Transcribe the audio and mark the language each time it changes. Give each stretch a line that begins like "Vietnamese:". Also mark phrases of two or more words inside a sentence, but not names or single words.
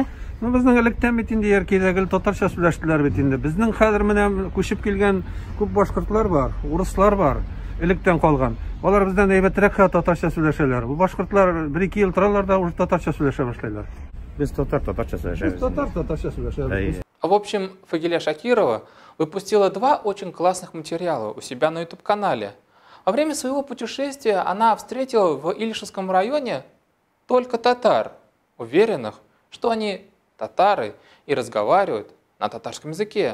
Tatar: Ну, безнең электән бит инде яркәйдәге татарча сөйләштеләр бит инде. Безнең хәзер менә күчеп килгән күп башкортлар бар, урыслар бар, электән калган. Алар бездән әйбәтрәк татарча сөйләшәләр. Бу башкортлар 1-2 ел торалар да уже татарча сөйләшә башлайлар. Без татарча сөйләшәбез. Татарча сөйләшәләр.
Russian: В общем, Фагиля Шакирова выпустила 2 очень классных материала у себя на YouTube-канале. Во время своего путешествия она встретила в Илишевском районе только татар, уверенных, что они татары и разговаривают на татарском языке.